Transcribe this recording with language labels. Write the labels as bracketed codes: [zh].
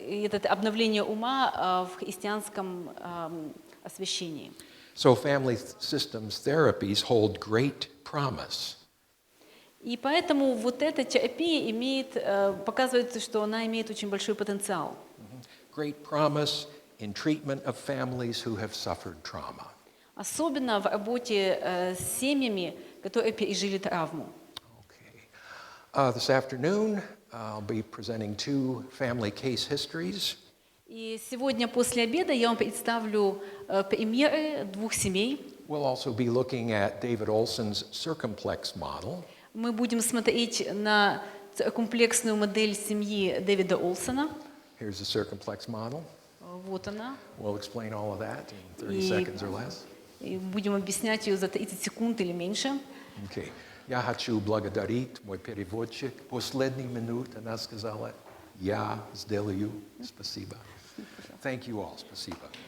[ru] Это обновление ума в христианском освящении. [en] So family systems therapies hold great promise. [ru] И поэтому вот эта терапия показывает, что она имеет очень большой потенциал. [en] Great promise in treatment of families who have suffered trauma. [ru] Особенно в работе с семьями, которые пережили травму. [en] Okay. This afternoon, I'll be presenting 2 family case histories. [ru] И сегодня после обеда я вам представлю примеры 2 семей. [en] We'll also be looking at David Olson's circumplex model. [ru] Мы будем смотреть на комплексную модель семьи Дэвида Олсона. [en] Here's the circumplex model. [ru] Вот она. [en] We'll explain all of that in 30 seconds or less. [ru] И будем объяснять ее за 30 секунд или меньше. [en] Okay. [ru] Я хочу благодарить мой переводчик. Последний минут она сказала, я сделаю. Спасибо. [en] Thank you all. [ru] Спасибо.